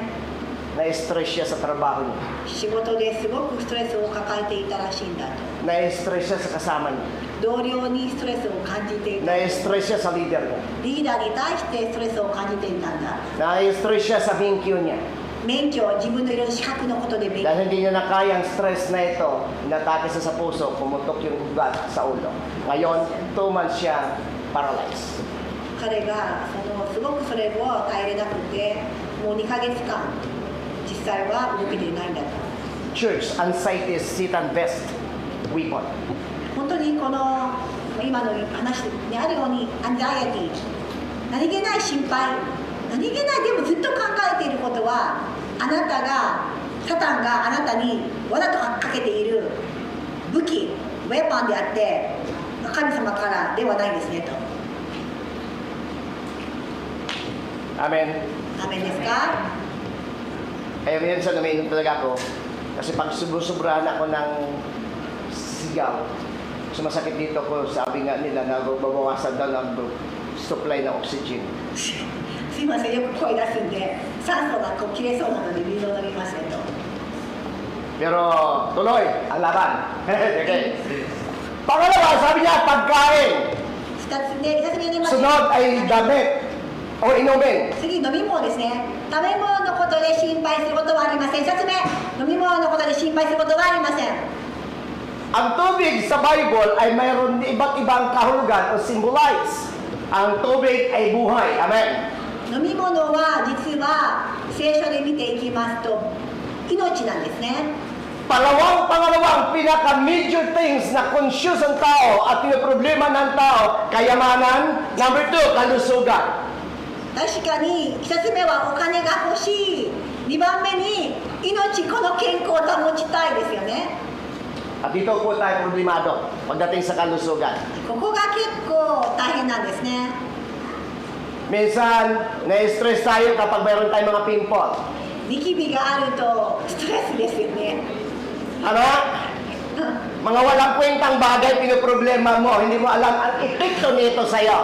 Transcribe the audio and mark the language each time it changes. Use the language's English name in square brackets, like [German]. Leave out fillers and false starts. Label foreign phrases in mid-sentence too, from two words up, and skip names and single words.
[Filipino] na-stress siya sa trabaho niya. [Japanese] 仕事ですごくストレスを抱えていたらしいんだと。 [Filipino] Na-stress siya sa kasama niya. [Japanese] 同僚にストレスを感じていた。 [Filipino] Na-stress siya sa leader niya. [Japanese] リーダーに対してストレスを感じていたんだ。 [Filipino] Na-stress siya sa BQ niya. [Japanese] 免許、自分のいろいろ資格のことで勉強。 [Filipino] Dahil hindi niya na kaya ang stress na ito, inatake siya sa puso, pumutok yung ugat sa ulo. Ngayon, 2 months siya paralyzed. [Japanese] 彼がすごくそれを耐えれなくて、もう2ヶ月間実際は動けていないんだと。 [English] Church, anxiety is Satan's best weapon. [Japanese] 本当にこの今の話にあるようにアンザイアティ、何気ない心配、何気ないでもずっと考えていることは、あなたがサタンがあなたにわざとかけている武器、ウェポンであって神様からではないですねと。 Amen. アーメンですか？ [Filipino] Kaya minsan umiinom talaga ako. Kasi pag subusobrahan ako ng sigaw, sumasakit dito ko, sabi nga nila na babawasan daw ng supply ng oxygen. [Japanese] すいません、よく声出すんで酸素が切れそうなので水を飲みますねと。 [Filipino] Pero tuloy ang laban. Okay. Pangalawa, sabi niya, pagkain. [Japanese] 2つ目に言います。 [Filipino] Sunod ay damit. o inumin. [Japanese] 次、飲み物ですね。食べ物のことで心配することはありません。2つ目、飲み物のことで心配することはありません。 [Filipino] Ang tubig sa Bible ay mayroon iba't ibang kahulugan o symbolize. Ang tubig ay buhay. Amen. [Japanese] 飲み物は実は聖書で見ていきますと命なんですね。 [Filipino] Pangalawang pinaka- [English] major things [Filipino] na conscious ang tao at pinoproblema ng tao, kayamanan. Number 2, kalusugan. [Japanese] 確かに1つ目はお金が欲しい。2番目に命、この健康を保ちたいですよね。 [Filipino] At dito po tayo problemado pagdating sa kalusugan. [Japanese] ここが結構大変なんですね。 [Filipino] Minsan, na-stress tayo kapag mayroon tayong mga pimple. [Japanese] ニキビがあるとストレスですよね。 [Filipino] Ano? Mga walang kwentang bagay pinoproblema mo, hindi mo alam ang epekto nito sa'yo.